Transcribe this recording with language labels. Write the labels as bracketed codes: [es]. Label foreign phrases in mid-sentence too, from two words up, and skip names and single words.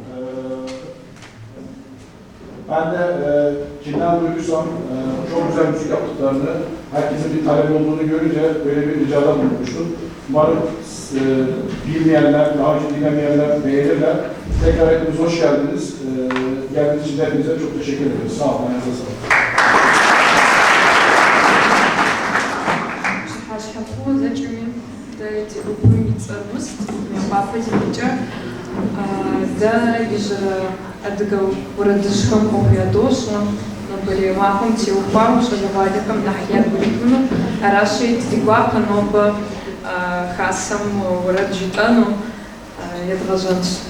[tr] Ben de kimden duyduysam çok güzel müzik yaptıklarını, herkesin bir talep olduğunu görünce böyle bir ricada bulunmuştum. Umarım bilmeyenler, daha önce dinlemeyenler beğenirler. Tekrar hepiniz hoş geldiniz. Geldiğiniz için hepinize çok teşekkür ederiz. Sağ olun, ayağınıza sağlık. [kbd] Адыгэ уэрэдыжьхэм къохуядощӀэ, нобэрей махуэм теухуау щӀалэгъуалэхэм нэхъ ягу итыну, аращи ди гуапэ нобэ хасэм уэрэд жытӀэну едгъэжьэнщ.